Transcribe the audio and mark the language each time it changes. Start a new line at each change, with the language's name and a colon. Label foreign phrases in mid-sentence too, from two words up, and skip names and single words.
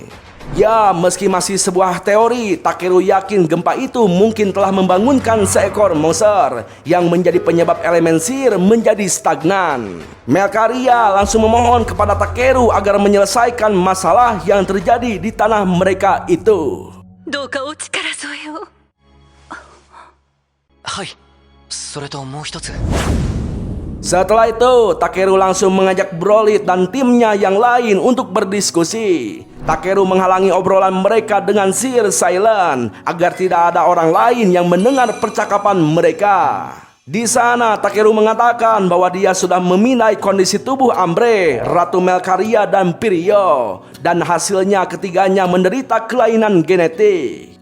Indonesian: Ya, meski masih sebuah teori, Takeru yakin gempa itu mungkin telah membangunkan seekor monster yang menjadi penyebab elemen sihir menjadi stagnan. Melkaria langsung memohon kepada Takeru agar menyelesaikan masalah yang terjadi di tanah mereka itu.
Japanese: どうかお力添えを。はい。それともう一つ。
Indonesian: Setelah itu, Takeru langsung mengajak Brolit dan timnya yang lain untuk berdiskusi. Takeru menghalangi obrolan mereka dengan sihir silent agar tidak ada orang lain yang mendengar percakapan mereka. Di sana, Takeru mengatakan bahwa dia sudah memindai kondisi tubuh Ambre, Ratu Melkaria, dan Pirio, dan hasilnya ketiganya menderita kelainan genetik.